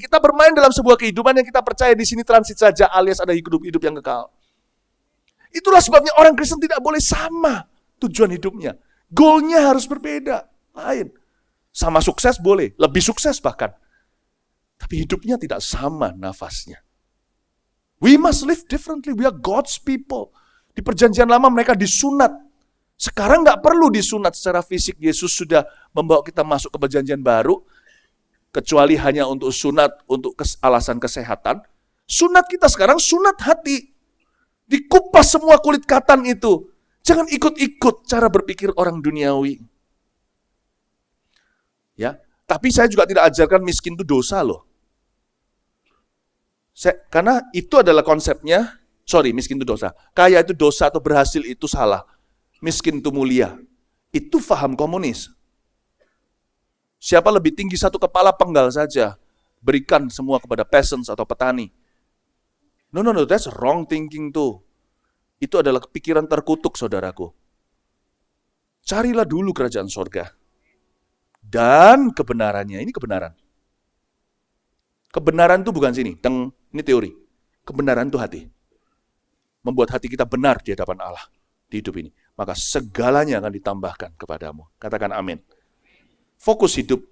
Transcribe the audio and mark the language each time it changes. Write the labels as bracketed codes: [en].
[id] Kita bermain dalam sebuah kehidupan yang kita percaya di sini transit saja, alias ada hidup yang kekal. Itulah sebabnya orang Kristen tidak boleh sama tujuan hidupnya. Goalnya harus berbeda, lain. Sama sukses boleh, lebih sukses bahkan. Tapi hidupnya tidak sama nafasnya. [en] We must live differently, we are God's people. [id] Di perjanjian lama mereka disunat. Sekarang nggak perlu disunat secara fisik. Yesus sudah membawa kita masuk ke perjanjian baru. Kecuali hanya untuk sunat, untuk alasan kesehatan. Sunat kita sekarang, sunat hati. Dikupas semua kulit katan itu. Jangan ikut-ikut cara berpikir orang duniawi. Ya, tapi saya juga tidak ajarkan miskin itu dosa loh. Karena itu adalah konsepnya, miskin itu dosa. Kaya itu dosa atau berhasil itu salah. Miskin itu mulia. Itu faham komunis. Siapa lebih tinggi satu kepala penggal saja. Berikan semua kepada peasants atau petani. [en] No, that's wrong thinking tuh. [id] Itu adalah pikiran terkutuk, saudaraku. Carilah dulu kerajaan sorga. Dan kebenarannya, ini kebenaran. Kebenaran itu bukan sini, ini teori. Kebenaran itu hati. Membuat hati kita benar di hadapan Allah di hidup ini. Maka segalanya akan ditambahkan kepadamu. Katakan amin. Fokus hidup.